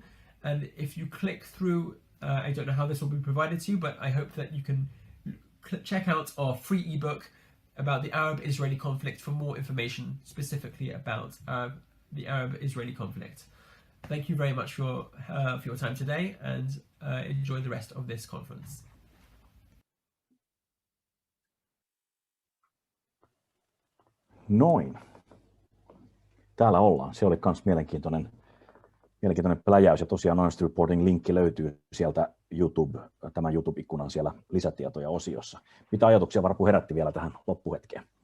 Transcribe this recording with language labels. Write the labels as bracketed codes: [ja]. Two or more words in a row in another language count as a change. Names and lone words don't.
[en] And if you click through, I don't know how this will be provided to you, but I hope that you can check out our free ebook about the Arab-Israeli conflict for more information specifically about the Arab-Israeli conflict. Thank you very much for your time today, and enjoy the rest of this conference. [fi] Noin. Täällä ollaan. Se oli myös mielenkiintoinen pläjäys. Ja tosiaan Honest Reporting linkki löytyy sieltä tämän YouTube-ikkunan siellä lisätietoja osiossa. Mitä ajatuksia Varpu herätti vielä tähän loppuhetkeen?